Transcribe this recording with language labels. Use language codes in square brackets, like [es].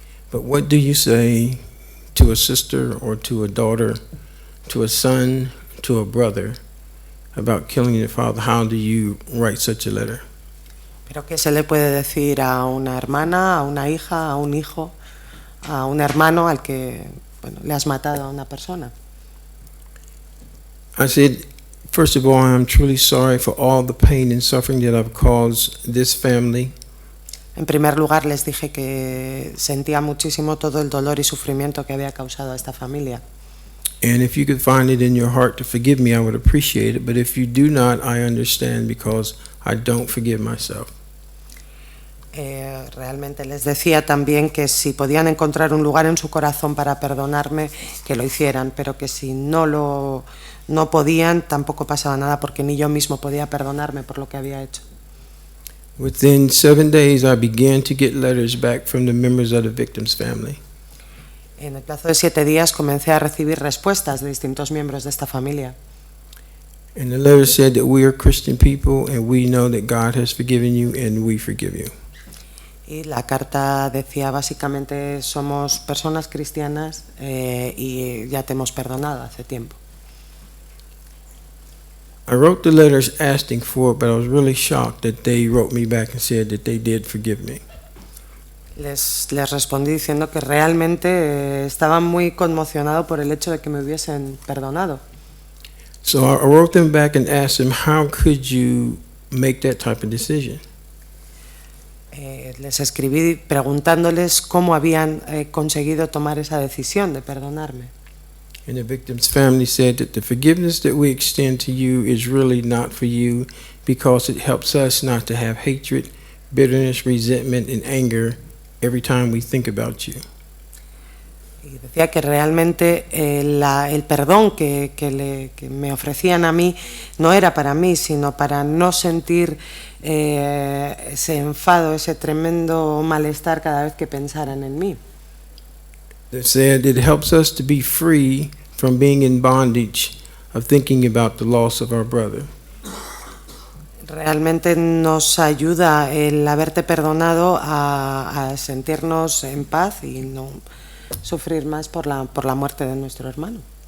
[en] But what do you say to a sister or to a daughter, to a son, to a brother about killing your father? How do you write such a letter? [es] Pero ¿qué se le puede decir a una hermana, a una hija, a un hijo, a un hermano al que le has matado a una persona? [en] I said, First of all, I'm truly sorry for all the pain and suffering that I've caused this family. [es] En primer lugar, les dije que sentía muchísimo todo el dolor y sufrimiento que había causado a esta familia. [en] And if you could find it in your heart to forgive me, I would appreciate it. But if you do not, I understand because I don't forgive myself. [es] Realmente les decía también que si podían encontrar un lugar en su corazón para perdonarme, que lo hicieran, pero que si no podían, tampoco pasaba nada porque ni yo mismo podía perdonarme por lo que había hecho. [en] Within 7 days, I began to get letters back from the members of the victim's family. [es] En el plazo de 7 días comencé a recibir respuestas de distintos miembros de esta familia. [en] And the letter said that we are Christian people and we know that God has forgiven you and we forgive you. [es] Y la carta decía básicamente somos personas cristianas y ya te hemos perdonado hace tiempo. [en] I wrote the letters asking for it, but I was really shocked that they wrote me back and said that they did forgive me. [es] Les respondí diciendo que realmente estaba muy conmocionado por el hecho de que me hubiesen perdonado. [en] So I wrote them back and asked them, how could you make that type of decision? [es] Les escribí preguntándoles cómo habían conseguido tomar esa decisión de perdonarme. [en] And the victim's family said that the forgiveness that we extend to you is really not for you because it helps us not to have hatred, bitterness, resentment, and anger every time we think about you. [es] Y decía que realmente el perdón que me ofrecían a mí no era para mí, sino para no sentir ese enfado, ese tremendo malestar cada vez que pensaran en mí. [en] They said it helps us to be free from being in bondage of thinking about the loss of our brother. [es] Realmente nos ayuda el haberte perdonado a sentirnos en paz y no sufrir más por la muerte de nuestro hermano.